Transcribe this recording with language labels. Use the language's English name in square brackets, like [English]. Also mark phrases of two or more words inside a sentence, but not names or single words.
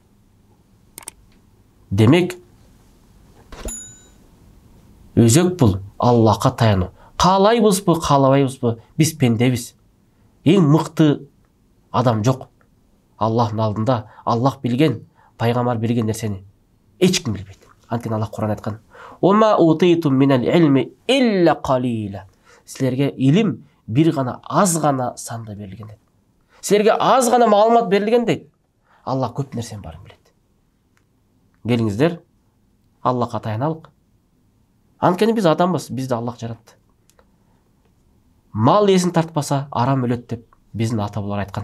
[Kyrgyz] Демек, өзөк бул Аллахка таянуу. Каалайбызбы, каалабайбызбы, биз пендебиз. Эң мыкты адам жок. Аллахтын алдында Аллах билген, пайгамбар билген нерсени эч ким билбейт. Анткени Аллах Куран айткан: [Arabic] "وما أوتيتم من العلم إلا قليلا". [Kyrgyz] Силерге илим бир гана аз гана санда берилген дейт. Силерге аз гана маалымат берилген дейт. Аллах көп нерсенин баарын билет. Келиңиздер, Аллахка таяналык. Анткени биз адамбыз, бизди Аллах жаратты. Мал эсин тартпаса арам өлөт деп биздин ата бабалар айткан.